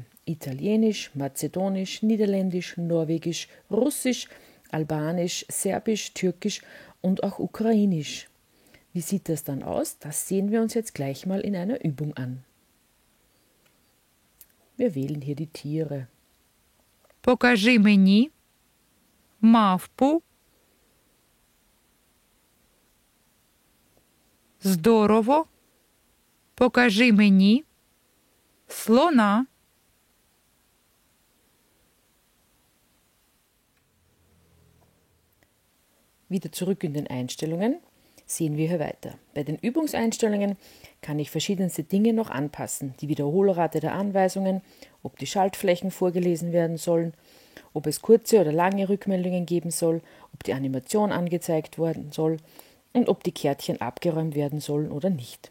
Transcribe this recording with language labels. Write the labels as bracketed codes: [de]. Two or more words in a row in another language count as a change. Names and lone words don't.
[de] Italienisch, Mazedonisch, Niederländisch, Norwegisch, Russisch, Albanisch, Serbisch, Türkisch und auch Ukrainisch. Wie sieht das dann aus? Das sehen wir uns jetzt gleich mal in einer Übung an. Wir wählen hier die Tiere. [uk] Покажи мені мавпу. Здорово. Покажи мені слона. [de] Wieder zurück in den Einstellungen. Sehen wir hier weiter. Bei den Übungseinstellungen kann ich verschiedenste Dinge noch anpassen. Die Wiederholrate der Anweisungen, ob die Schaltflächen vorgelesen werden sollen, ob es kurze oder lange Rückmeldungen geben soll, ob die Animation angezeigt werden soll und ob die Kärtchen abgeräumt werden sollen oder nicht.